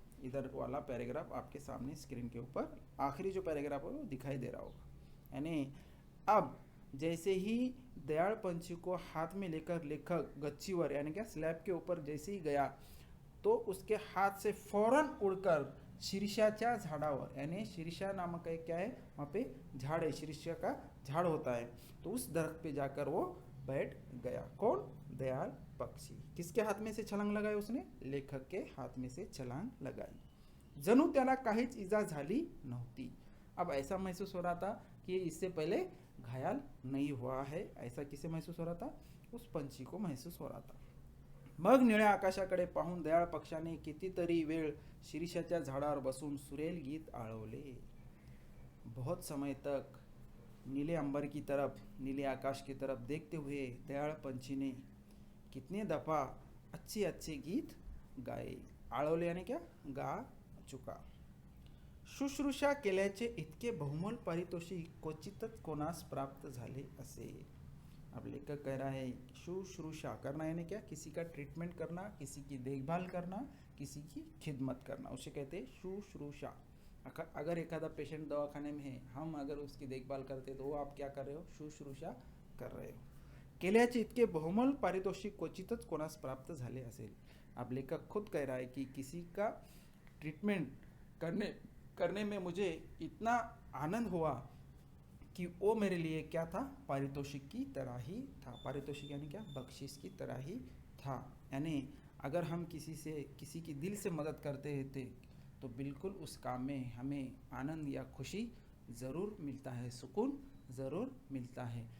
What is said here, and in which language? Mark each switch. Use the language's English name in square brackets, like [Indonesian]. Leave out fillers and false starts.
[Hindi] इधर वाला पैराग्राफ आपके सामने स्क्रीन के ऊपर आखिरी जो पैराग्राफ है वो दिखाई दे रहा होगा. यानी अब जैसे ही दयाल पंछी को हाथ में लेकर लेखक गच्चीवर यानी क्या स्लैब के ऊपर जैसे ही गया तो उसके हाथ से फौरन उड़कर [Marathi] शीर्षाच्या झाडावर, [Hindi] यानी शीर्षा नामक एक क्या है, वहाँ पे झाड़ है, शीर्षा का झाड़ होता है, तो उस दरख्त पे जाकर वो बैठ गया. कौन, दयाल पक्षी. किसके हाथ में से छलांग लगाई उसने, लेखक के हाथ में से छलांग लगाई. [Marathi] जणू त्याला काहीच इजा झाली नव्हती. [Hindi] अब ऐसा महसूस हो रहा था कि इससे पहले घायल नहीं हुआ है. ऐसा किसे महसूस हो रहा था, उस पंछी को महसूस हो रहा था. [Marathi] मग निळ्या आकाशाकडे पाहून दयाळ पक्षाने कितीतरी वेळ शीर्षाच्या झाडावर बसून सुरेल गीत आळवले. [Hindi] बहुत समय तक नीले अंबर की तरफ, नीले आकाश की तरफ देखते हुए दयाळ पंछी ने कितने दफा अच्छे अच्छे गीत गाए. आळवले यानी क्या, गा चुका. [Marathi] शुश्रूषा केल्याचे इतके बहुमोल पारितोषिक क्वचितच कोणास प्राप्त झाले असे. [Hindi] अब लेखक कह रहा है शुश्रूषा करना यानी क्या, किसी का ट्रीटमेंट करना, किसी की देखभाल करना, किसी की खिदमत करना, उसे कहते हैं शुश्रूषा. अगर एखादा पेशेंट दवाखाने में है, हम अगर उसकी देखभाल करते तो वो आप क्या कर रहे हो, शुश्रूषा कर रहे हो. [Marathi] केल्याचे इतके बहुमोल पारितोषिक क्वचितच कोणास प्राप्त झाले असेल. [Hindi] अब लेखक खुद कह रहा है कि किसी का ट्रीटमेंट करने में मुझे इतना आनंद हुआ कि वो मेरे लिए क्या था, पारितोषिक की तरह ही था. पारितोषिक यानी क्या, बख्शिश की तरह ही था. यानी अगर हम किसी की दिल से मदद करते थे तो बिल्कुल उस काम में हमें आनंद या खुशी ज़रूर मिलता है, सुकून ज़रूर मिलता है.